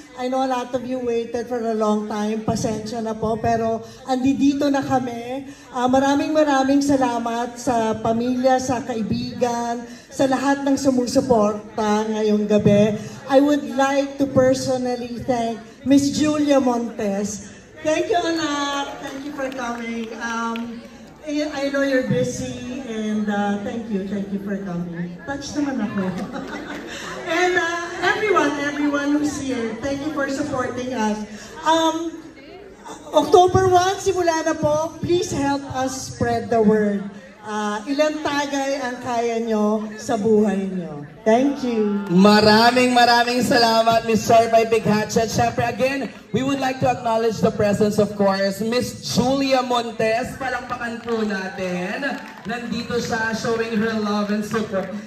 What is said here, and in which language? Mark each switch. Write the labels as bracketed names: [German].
[English] I know a lot of you waited for a long time. [Filipino] Pasensya na po, pero andito na kami. Maraming salamat sa pamilya, sa kaibigan, sa lahat ng sumusuporta ngayong gabi. [English] I would like to personally thank Miss Julia Montes. Thank you, anak. Thank you for coming. I know you're busy, and thank you for coming. Touch [Filipino] naman ako. [English] And everyone who's here, thank you for supporting us. October 1, [Filipino] simula na po. [English] Please help us spread the word. [Filipino] Ilang tagay ang kaya nyo sa buhay nyo. [English] Thank you. [Filipino] Maraming salamat, Miss Cherry Pie Picache. [English] Siyempre, again, we would like to acknowledge the presence, of course, Miss Julia Montes. [Filipino] Palakpakan po natin. Nandito siya, [English] showing her love and support.